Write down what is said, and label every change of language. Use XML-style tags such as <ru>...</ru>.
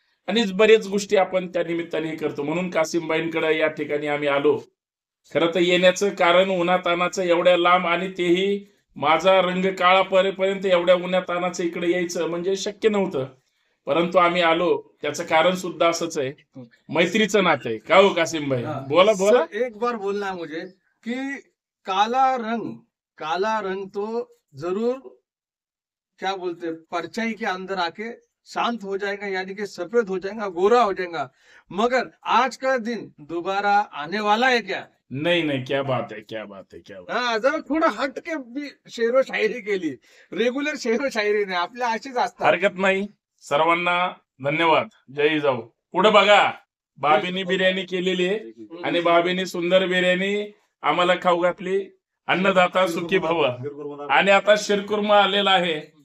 <mr>आणि बरेच गोष्टी आपण त्या निमित्ताने करतो. म्हणून कासिमबाईंकडे या ठिकाणी आम्ही आलो. खरं तर येण्याचं कारण उन्हातानाचं, एवढ्या लांब, आणि तेही माझा रंग काळा परेपर्यंत एवढ्या उन्हातानाचं इकडे यायचं म्हणजे शक्य नव्हतं. परंतु आम्ही आलो. त्याचं कारण सुद्धा असंच आहे, मैत्रीचं नातं आहे. का हो कासिम भाई? बोला बोला.</mr> <hi>एक बार बोलना है मुझे कि काला रंग तो जरूर क्या बोलते परछाई के अंदर आके शांत हो जाएगा, यानी कि सफेद हो जाएगा, गोरा हो जाएगा. मगर आज का दिन दोबारा आने वाला है क्या? नहीं नहीं, क्या बात है, क्या बात है, क्या बात</hi> <mr>हा जरा थोडं हटके शेरो शायरी केली. रेग्युलर शेरो शायरी नाही, आपल्या अशीच असतात. हरकत नाही. सर्वांना धन्यवाद. जय जाऊ. पुढे बघा, भाभीनी बिर्याणी केलेली आहे आणि भाभीनी सुंदर बिर्याणी आम्हाला खाऊ घातली. अन्नदाता सुखी भव. आणि आता शिरकुर्मा आलेला आहे.</mr>